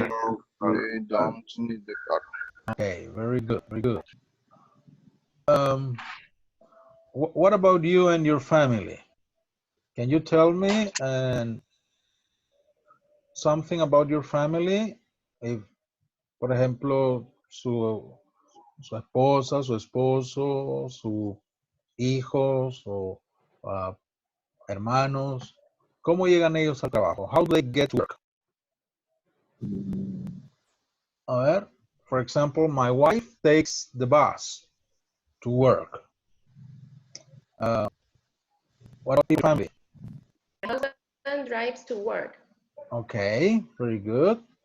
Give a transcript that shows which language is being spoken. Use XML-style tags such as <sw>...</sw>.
<en>a car. don't need the car. Okay, very good, very good. What about you and your family? Can you tell me something about your family?</en> <es>If, por ejemplo, su esposa, su esposo, sus hijos o hermanos, ¿cómo llegan ellos al trabajo?</es> <en>How do they get to work?</en> <es>A ver,</es> <en>for example, my wife takes the bus to work. What about your family? My husband drives to work, Okay, very good.</en>